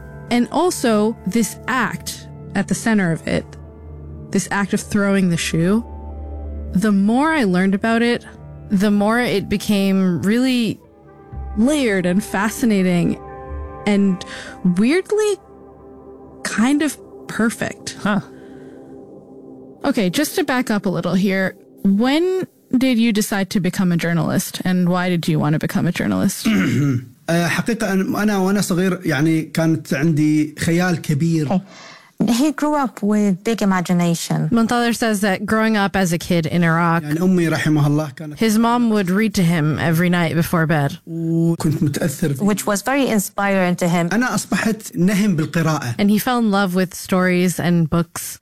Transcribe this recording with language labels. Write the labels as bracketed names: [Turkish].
[English] And also this act at the center of it, this act of throwing the shoe, the more I learned about it, the more it became really layered and fascinating and weirdly kind of perfect. Huh. Okay, just to back up a little here, when did you decide to become a journalist and why did you want to become a journalist? [Arabic] حقيقة أنا وأنا صغير يعني كانت عندي خيال كبير. [English] He grew up with big imagination. Muntadhar says that growing up as a kid in Iraq, his mom would read to him every night before bed, which was very inspiring to him. And he fell in love with stories and books.